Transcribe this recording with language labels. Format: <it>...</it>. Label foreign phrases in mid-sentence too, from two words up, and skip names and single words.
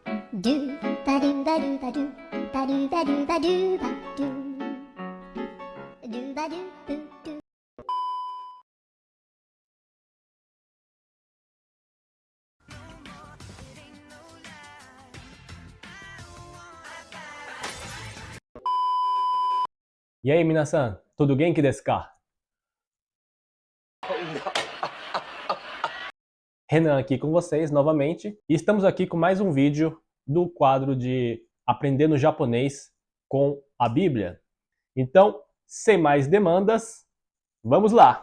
<pt>Do ba do ba do ba do ba do ba do ba do ba do do ba do do do. E aí,</pt> <ja>みなさん、tudo元気ですか?</ja> <pt>Renan aqui com vocês novamente. E estamos aqui com mais um vídeo do quadro de Aprendendo Japonês com a Bíblia. Então, sem mais demandas, vamos lá!</pt>